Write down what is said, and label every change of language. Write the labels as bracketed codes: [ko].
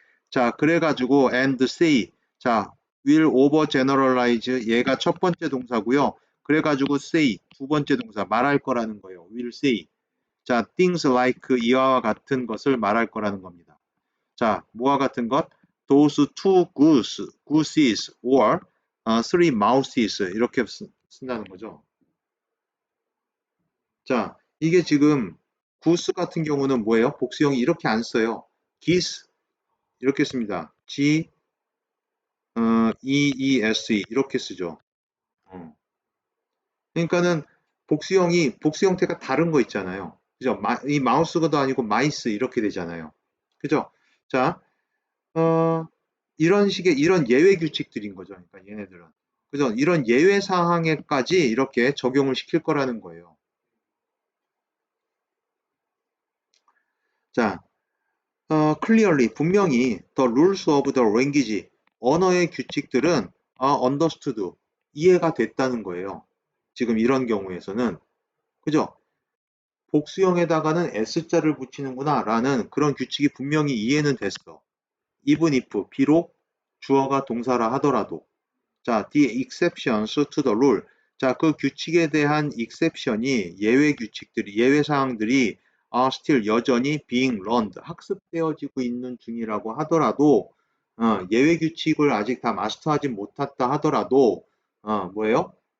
[ko] 자, 그래가지고 and say, 자, will over generalize, 얘가 첫 번째 동사고요. 그래가지고 say, 두 번째 동사, 말할 거라는 거예요. will say. 자, things like 이와 같은 것을 말할 거라는 겁니다. 자, 뭐와 같은 것? [en] Those two gooses or three mouses [ko] 이렇게 쓴다는 거죠. 자, 이게 지금 goose 같은 경우는 뭐예요? 복수형이 이렇게 안 써요. geese 이렇게 씁니다. G E-E-S-E 이렇게 쓰죠. 그러니까는 복수 형태가 다른 거 있잖아요. 그죠? 이 마우스가 아니고 마이스 이렇게 되잖아요. 그죠? 자, 이런 예외 규칙들인 거죠. 그러니까 얘네들은. 그죠? 이런 예외 사항에까지 이렇게 적용을 시킬 거라는 거예요. 자, clearly, 분명히 [en] the rules of the language, [ko] 언어의 규칙들은 understood, 이해가 됐다는 거예요. 지금 이런 경우에서는. 그죠? 복수형에다가는 S자를 붙이는구나 라는 그런 규칙이 분명히 이해는 됐어. even if, 비록 주어가 동사라 하더라도. [en] 자, the exceptions to the rule. [ko] 자, 그 규칙에 대한 exception이 예외 규칙들이, 예외 사항들이 still 여전히 [en] being learned, [ko] 학습되어지고 있는 중이라고 하더라도 예외 규칙을 아직 다 마스터하지 못했다 하더라도 뭐예요?